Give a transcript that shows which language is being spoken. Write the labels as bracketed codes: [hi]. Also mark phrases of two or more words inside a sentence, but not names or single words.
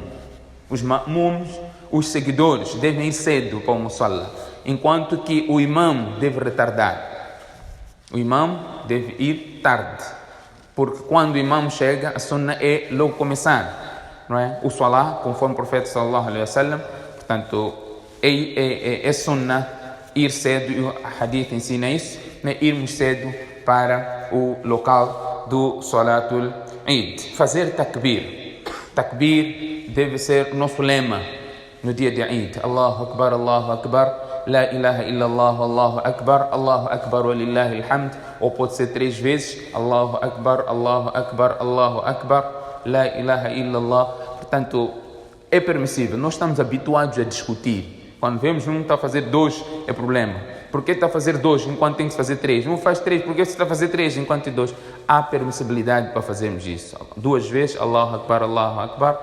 [pt] Os ma'mums, os seguidores, devem ir cedo para o musalla, enquanto que o imam deve retardar. O imam deve ir tarde, porque quando o imam chega, a sunnah é logo começar, não é? O salah, conforme o profeta [ar] صلى الله عليه وسلم, [pt] portanto, é sunnah ir cedo, e o hadith ensina isso, né? Irmos cedo para o local do [ar] صلاة العيد. [pt] Fazer takbir. Takbir deve ser o nosso lema no dia de Eid. [ar] الله أكبر، الله أكبر. لا إله إلا الله، الله أكبر، ولله الحمد. [pt] Ou pode ser 3 vezes, [ar] الله أكبر، الله أكبر، الله أكبر، لا إله إلا الله. [pt] Portanto, é permissível. Nós estamos habituados a discutir. Quando vemos um está a fazer 2, é problema. Por que está a fazer 2 enquanto tem que fazer 3? Um faz 3, por que você está a fazer 3 enquanto tem 2? Há permissibilidade para fazermos isso. 2 vezes, [ar] الله أكبر، الله أكبر.